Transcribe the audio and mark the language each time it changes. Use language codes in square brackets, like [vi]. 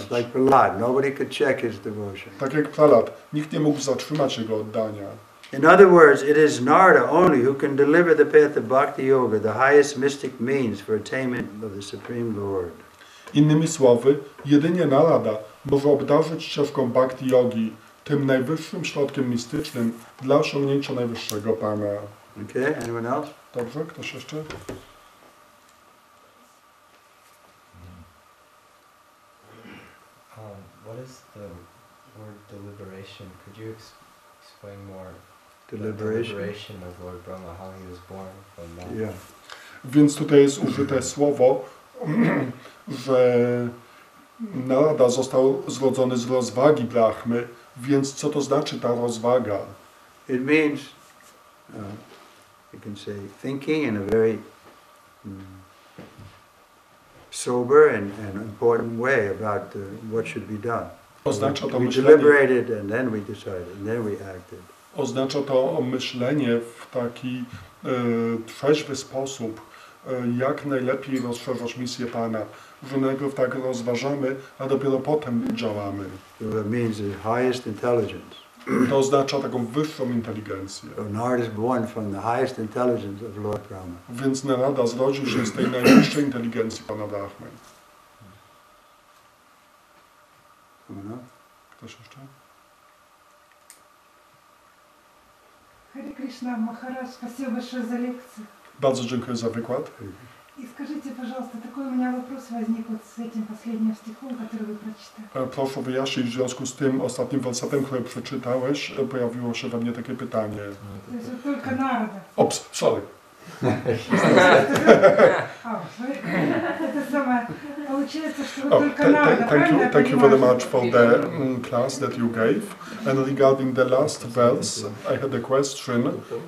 [en] It's like Prahlad, nobody could check his devotion. [pl] Tak jak Prahlad, nikt nie mógł zatrzymać jego oddania. [en] In other words, it is Narada only who can deliver the path of Bhakti Yoga, the highest mystic means for attainment of the Supreme Lord. [pl] Innymi słowy, jedynie Narada może obdarzyć ścieżką Bhakti Yogi, tym najwyższym środkiem mistycznym dla osiągnięcia najwyższego Pana. [en] Okay, anyone else? [pl] Dobrze, ktoś jeszcze? [en] What is the word deliberation? Could you explain more? Deliberation. Of Lord Brahma, how he was born from that. Yeah. [pl] Więc tutaj jest użyte słowo, że Narada został zrodzony z rozwagi Brahmy, więc co to znaczy ta rozwaga? [en] It means, you can say, thinking in a very sober and important way about what should be done. [pl] Oznacza to [en] We [pl] myślenie, [en] deliberated and then we decided and then we acted. [pl] oznacza to myślenie w taki trzeźwy sposób, jak najlepiej rozszerzać misję Pana, że najpierw tak rozważamy, a dopiero potem działamy. [en] So it means the highest intelligence. [pl] To oznacza taką wyższą inteligencję. [en] So Narada is born from the highest intelligence of Lord Brahma. [pl] Więc Narada zrodził się z tej najwyższej inteligencji Pana Brahmy. Ktoś jeszcze? [ru] Харе Кришна, Махарадж, спасибо большое за лекцию. [pl] Bardzo dziękuję za wykład. [ru] И скажите, пожалуйста, такой у меня вопрос возник вот с этим последним стихом, который вы прочитали. [pl] Proszę wyjaśnić w związku z tym ostatnim wersetem, który przeczytałeś, pojawiło się we mnie takie pytanie. [ru] То есть вот только Нарада. [en] Ops, sorry. [ru] Это самое. Получается, что вот только Нарада, правильно я [en] Thank you very [ru] понимаю? [en] much for the class that you gave. And regarding the last verse, I had a question.